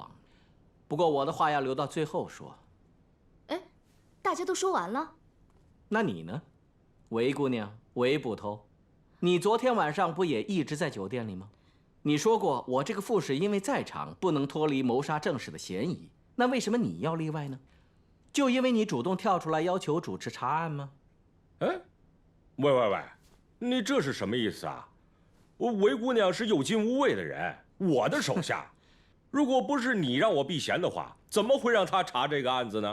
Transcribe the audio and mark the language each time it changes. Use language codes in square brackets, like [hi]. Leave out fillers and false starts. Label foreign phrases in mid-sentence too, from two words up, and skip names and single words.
[zh] 不過我的話要留到最後說。哎，大家都說完了。那你呢，韋姑娘，韋捕頭，你昨天晚上不也一直在酒店裡嗎？你說過我這個副使因為在場，不能脫離謀殺正使的嫌疑。那為什麼你要例外呢？就因為你主動跳出來要求主持查案嗎？哎，喂，你這是什麼意思啊？韋姑娘是有經無畏的人，我的手下。如果不是你讓我避嫌的話，怎麼會讓她查這個案子呢？